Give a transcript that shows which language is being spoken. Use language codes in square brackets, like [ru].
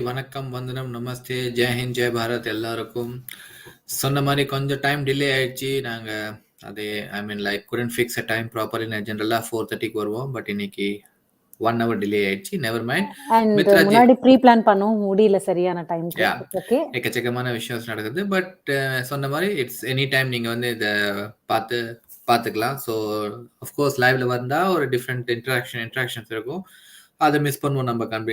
[ta] வணக்கம், வந்தனம், நமஸ்தே, ஜெய் ஹிந்த், ஜெய் பாரத் எல்லாருக்கும். சொன்ன மாதிரி கொஞ்சம் டைம் டிலே ஆயிடுச்சு. நாங்கள் அதே [en] couldn't fix a time properly. [ta] ஜெனரலா 4:30க்கு வருவோம், பட் இன்னைக்கு 1 hour டிலே ஆயிடுச்சு. [en] Never mind. [ta] முன்னாடி ப்ரீ பிளான் பண்ணோம், முடியல சரியான டைம். [en] okay, [ta] எக்கச்சக்கமான விஷயம் நடக்குது. பட் சொன்ன மாதிரி [en] it's any time [ta] நீங்க வந்து இதை பார்த்துக்கலாம். ஸோ அஃப்கோர்ஸ் லைவ்ல வந்தா ஒரு டிஃப்ரெண்ட் இன்ட்ராக்ஷன்ஸ் இருக்கும். அதை மிஸ் பண்ணுவோம் நம்ம.